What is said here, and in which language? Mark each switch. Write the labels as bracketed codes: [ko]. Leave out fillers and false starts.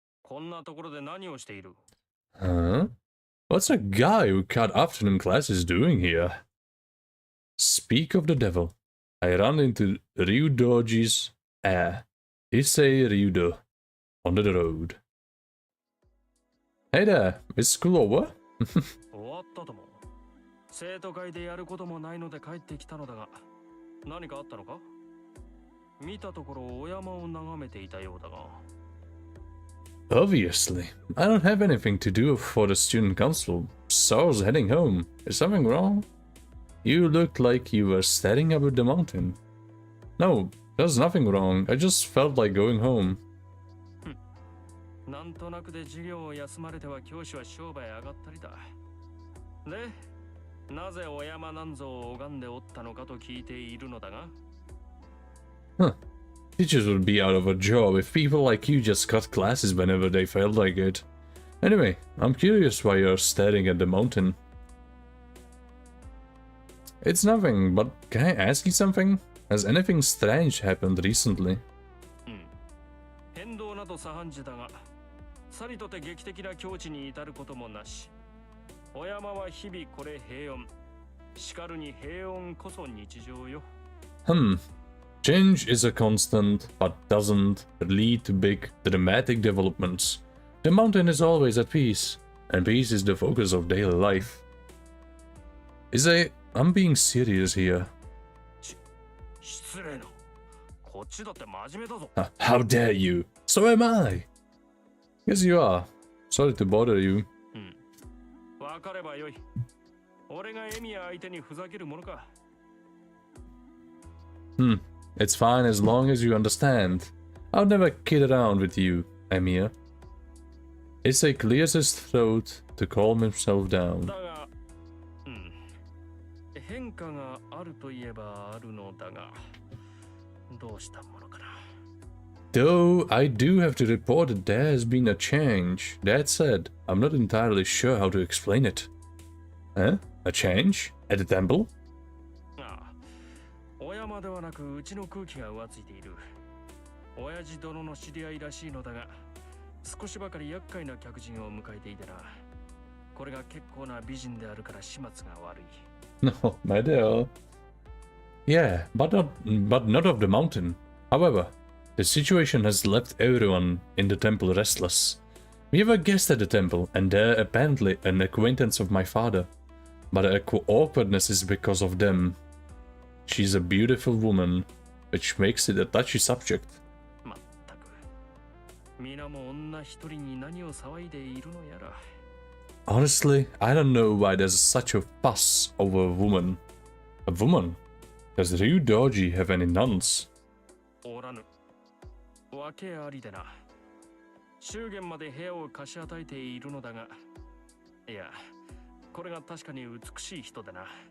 [en] Huh? What's a guy who cut afternoon classes doing here? Speak of the devil. I run into Ryudoji's heir, Issei Ryudo, on the road. Hey there, is school over? [ja] 終わったとも。生徒会でやることもないので帰ってきたのだが、何かあったのか？見たところお山を眺めていたようだが。 [en] Obviously, I don't have anything to do for the student council, so I was heading home. Is something wrong? You looked like you were staring up at the mountain. No, there's nothing wrong. I just felt like going home. [ja] なんとなくで授業を休まれては教師は商売上がったりだ。で、なぜお山なんぞを拝んでおったのかと聞いているのだが。 Huh. [en] Teachers would be out of a job if people like you just cut classes whenever they felt like it. Anyway, I'm curious why you're staring at the mountain. It's nothing, but can I ask you something? Has anything strange happened recently? [ja] 変動など左半時だが、さりとて劇的な境地に至ることもなし。お山は日々これ平穏。しかるに平穏こそ日常よ。 [en] Change is a constant, but doesn't lead to big, dramatic developments. The mountain is always at peace, and peace is the focus of daily life. I'm being serious here. [ja] 失礼な。こっちだって真面目だぞ。 [en] How dare you? So am I. Yes, you are. Sorry to bother you. [ja] わかればよい。俺がエミヤ相手にふざけるものか。 [en] It's fine as long as you understand. I'll never kid around with you, Emiya. Issei clears his throat to calm himself down. [ja] だが、変化があるといえばあるのだが、どうしたものかな。 [en] Though I do have to report that there has been a change. That said, I'm not entirely sure how to explain it. Huh? A change? At the temple? [ja] お山ではなくうちの空気が浮ついている。親父殿の知り合いらしいのだが、少しばかり厄介な客人を迎えていてな。これが結構な美人であるから始末が悪い。 [en] No, my dear. Yeah, but not of the mountain. However, the situation has left everyone in the temple restless. We have a guest at the temple, and they're apparently an acquaintance of my father. But the awkwardness is because of them. She's a beautiful woman, which makes it a touchy subject. [ja] まったく。皆も女一人に何を騒いでいるのやら。 [en] Honestly, I don't know why there's such a fuss over a woman. A woman? Does Ryudoji have any nuns? [ja] おらぬ。わけありでな。祝言まで部屋を貸し与えているのだが。いや、これが確かに美しい人でな。